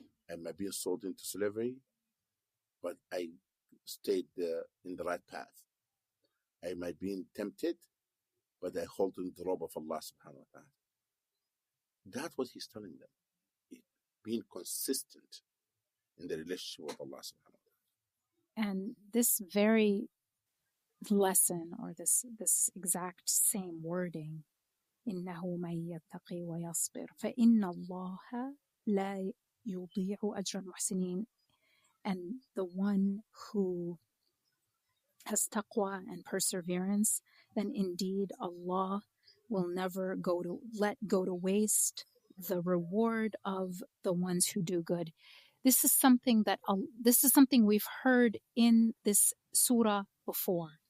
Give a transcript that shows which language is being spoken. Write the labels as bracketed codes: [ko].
[en] I might be sold into slavery, but I stayed in the right path. I might be tempted, but I hold in the robe of Allah subhanahu wa ta'ala. That's what he's telling them. Being consistent in the relationship with Allah subhanahu wa ta'ala. And this very lesson, or this exact same wording, [ar] إنه من يتقي ويصبر فإن الله لا يضيع أجر المحسنين. [en] And the one who has taqwa and perseverance, then indeed Allah will never let go to waste the reward of the ones who do good. this is something we've heard in this surah before.